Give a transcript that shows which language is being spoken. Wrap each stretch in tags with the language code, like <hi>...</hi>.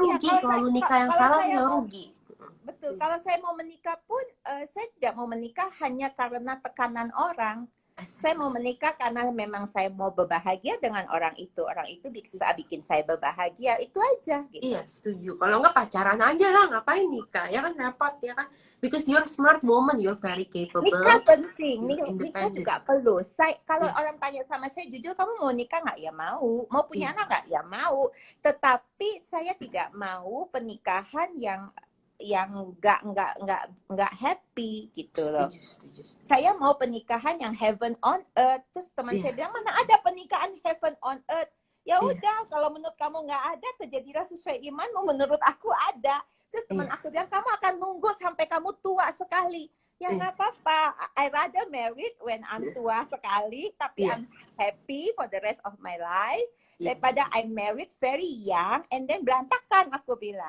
<id>rugi kalau lu nikah yang salah lu rugi. Betul, kalau saya mau menikah pun saya tidak mau menikah hanya karena tekanan orang. Saya mau menikah karena memang saya mau berbahagia dengan orang itu bisa bikin saya berbahagia, itu aja gitu. Iya, setuju. Kalau nggak pacaran aja lah, ngapain nikah? Ya kan repot, ya kan?</id> <en>Because you're smart woman, you're very capable.</en> <id>Nikah penting,</id> <en>you're</en> <id>nikah</id> <en>independent.</en> <id>juga perlu. Kalau orang tanya sama saya, jujur kamu mau nikah nggak? Ya mau. Mau punya anak nggak? Ya mau. Tetapi saya tidak mau pernikahan yang nggak happy gitu loh. Setuju. Saya mau pernikahan yang heaven on earth. Terus teman saya bilang, mana ada pernikahan heaven on earth? Ya udah, kalau menurut kamu nggak ada, terjadilah sesuai imanmu. Menurut aku ada. Terus teman aku bilang, kamu akan nunggu sampai kamu tua sekali. Ya nggak apa-apa.</id> <en>I rather married when I'm</en> <id>tua sekali, tapi</id> <en>I'm happy for the rest of my life.</en> <id>Daripada</id> <en>I married very young and then</en> <id>berantakan, aku bilang.</id>